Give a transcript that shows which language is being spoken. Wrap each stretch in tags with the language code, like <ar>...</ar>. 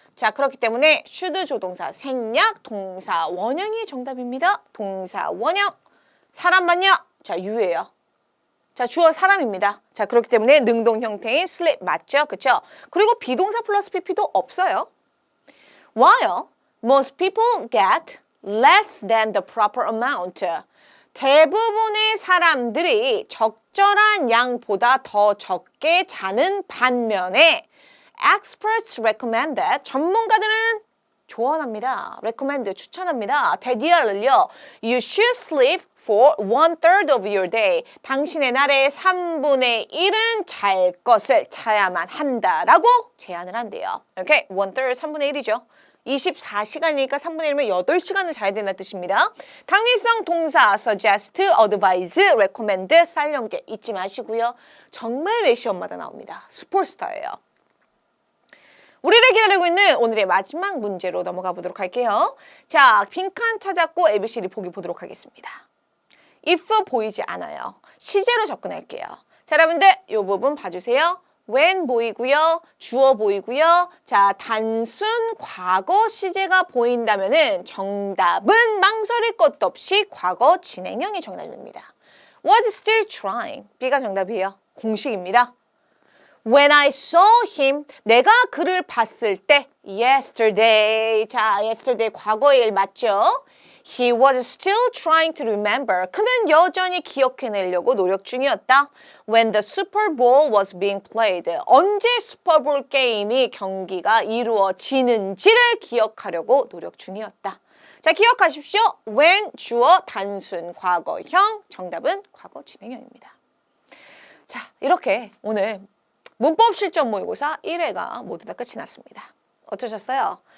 <ko>자, 그렇기 때문에 should 조동사 생략 동사 원형이 정답입니다. 동사 원형. 사람 맞냐? 자, 유예요. 자, 주어 사람입니다. 자, 그렇기 때문에 능동 형태인 sleep 맞죠? 그쵸? 그리고 비동사 플러스 pp도 없어요.</ko> <en>While most people get less than the proper amount.</en> <ko>대부분의 사람들이 적절한 양보다 더 적게 자는 반면에</ko> <en>experts recommend that</en> <ko>전문가들은 조언합니다. recommend 추천합니다. 대디알을요.</ko> <en>You should sleep for 1/3 of your day.</en> <ko>당신의 날의 3분의 1은 잘 것을 자야만 한다라고 제안을 한대요. 오케이, 1/3 3분의 1이죠. 24시간이니까 3분의 1이면 8시간을 자야 된다는 뜻입니다. 당위성 동사 suggest, advise, recommend, 쌀형제 잊지 마시고요. 정말 매 시험마다 나옵니다. 슈퍼스타예요. 우리를 기다리고 있는 오늘의 마지막 문제로 넘어가 보도록 할게요. 자, 빈칸 찾았고 ABCD 보기 보도록 하겠습니다. if 보이지 않아요. 시제로 접근할게요. 자, 여러분들 이 부분 봐주세요. when 보이고요. 주어 보이고요. 자, 단순 과거 시제가 보인다면은 정답은 망설일 것도 없이 과거 진행형이 정답입니다.</ko> <en>was still trying.</en> <ko>B가 정답이에요. 공식입니다.</ko> <en>When I saw him,</en> <ko>내가 그를 봤을 때</ko> <en>yesterday.</en> <ko>자, yesterday 과거의 일 맞죠?</ko> <en>He was still trying to remember.</en> <ko>그는 여전히 기억해내려고 노력 중이었다.</ko> <en>When the Super Bowl was being played.</en> <ko>언제 슈퍼볼 게임이 경기가 이루어지는지를 기억하려고 노력 중이었다. 자, 기억하십시오. when 주어 단순 과거형. 정답은 과거 진행형입니다. 자, 이렇게 오늘 문법 실전 모의고사 1회가 모두 다 끝이 났습니다. 어떠셨어요?</ko>